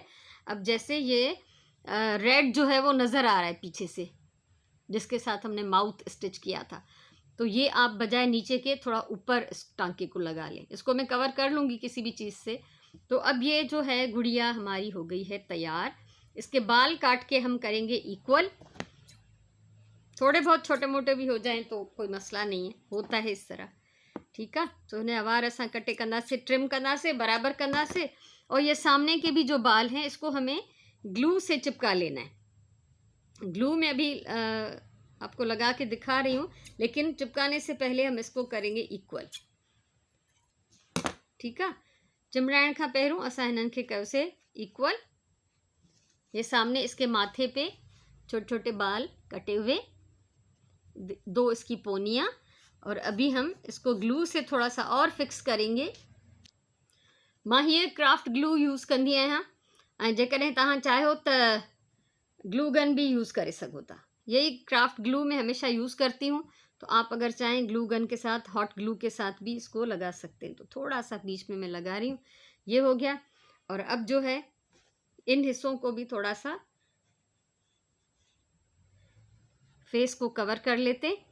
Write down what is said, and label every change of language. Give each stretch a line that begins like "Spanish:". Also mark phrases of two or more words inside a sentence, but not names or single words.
Hindi: अब जैसे ये रेड जो है वो नज़र आ रहा है पीछे से, जिसके साथ हमने
English: mouth stitch
Hindi: किया था, तो ये आप बजाय नीचे के थोड़ा ऊपर इस टांके को लगा लें। इसको मैं कवर कर लूँगी किसी भी चीज़ से। तो अब ये जो है गुड़िया हमारी हो गई है तैयार। इसके बाल काट के हम करेंगे इक्वल। थोड़े बहुत छोटे मोटे भी हो जाएं तो कोई मसला नहीं है, होता है इस तरह। ठीक है।
Sindhi: तो उन्हें आवार असां कटे कंदासीं, ट्रिम कंदासीं, बराबर कंदासीं।
Hindi: और ये सामने के भी जो बाल हैं इसको हमें ग्लू से चिपका लेना है। ग्लू में अभी आपको लगा के दिखा रही हूँ, लेकिन चिपकाने से पहले हम इसको करेंगे इक्वल। ठीक है।
Sindhi: चिमड़ाइण खां पहिरियों असां हिननि खे कयोसीं इक्वल।
Hindi: ये सामने इसके माथे पे छोटे छोटे बाल कटे हुए, 2 इसकी पोनियाँ, और अभी हम इसको ग्लू से थोड़ा सा और फिक्स करेंगे।
Sindhi: मां हीअ
English: craft glue
Sindhi: यूज़ कंदी आहियां, ऐं जेकॾहिं तव्हां चाहियो त
English: glue gun
Sindhi: भी यूज़ करे सघो था।
Hindi: यही
English: craft glue
Hindi: मैं हमेशा यूज़ करती हूँ। तो आप अगर चाहें
English: glue gun
Hindi: के साथ,
English: hot glue
Hindi: के साथ भी इसको लगा सकते हैं। तो थोड़ा सा बीच में मैं लगा रही हूँ, ये हो गया। और अब जो है इन हिस्सों को भी थोड़ा सा फेस को कवर कर लेते।